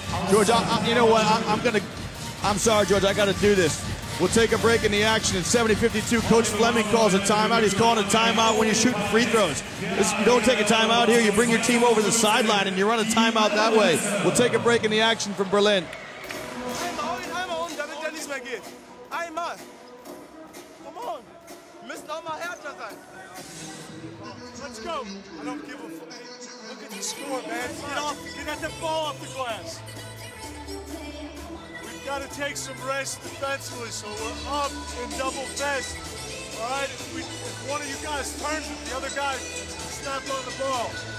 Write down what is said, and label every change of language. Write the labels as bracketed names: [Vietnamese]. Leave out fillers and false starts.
[English] George, you know what? I'm sorry, George. I got to do this. We'll take a break in the action. In 70-52, Coach Fleming calls a timeout. He's calling a timeout when you're shooting free throws. You don't take a timeout here. You bring your team over the sideline and you run a timeout that way. We'll take a break in the action from Berlin. [German] Einmal, damit der nicht mehr geht. Einmal. [English] Come on. [German] Wir müssen auch mal härter sein. [English] Let's go. I don't give a fuck. Look at the score, man. Get that ball off the glass. We've got to take some rest defensively, so we're up in double fast. All right? If one of you guys turns it, the other guy snaps on the ball.